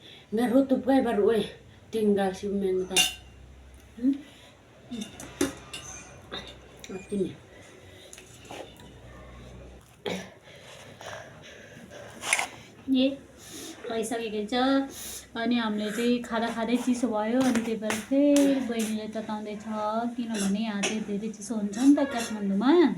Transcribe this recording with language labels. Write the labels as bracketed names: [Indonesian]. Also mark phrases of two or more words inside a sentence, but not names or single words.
[Nepali] Nga rotop kay baru tinggal si Menta. Ini. ए भइसकेको छ अनि हामीले चाहिँ खाँदा खाँदै चिसो भयो अनि त्यही भएर फेरि बहिनीले तताउँदैछ किनभने यहाँ चाहिँ धेरै चिसो हुन्छ नि त काठमाडौँमा